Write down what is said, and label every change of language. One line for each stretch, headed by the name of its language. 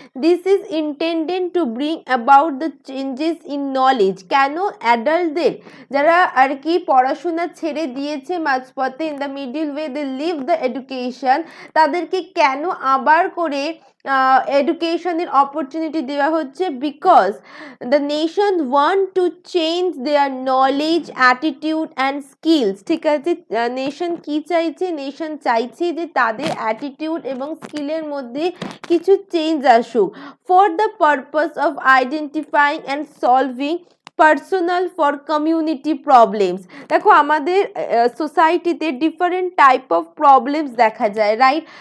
English: This is intended to bring about the changes in knowledge.
Bangla: কেন অ্যাডাল্টদের যারা আর কি পড়াশোনা ছেড়ে দিয়েছে মাঝপথে,
English: in the middle way they leave the education,
Bangla: তাদেরকে কেন আবার করে এডুকেশনের অপরচুনিটি দেওয়া হচ্ছে?
English: Because the nation want to change their knowledge, attitude and skills।
Bangla: ঠিক আছে, নেশন কি চাইছে? নেশন চাইছে যে তাদের অ্যাটিটিউড এবং স্কিলের মধ্যে কিছু চেঞ্জ আসুক,
English: For the purpose of identifying and solving personal for community problems.
Bangla: দেখো আমাদের সোসাইটিতে ডিফারেন্ট টাইপ অফ প্রবলেমস দেখা যায়, রাইট?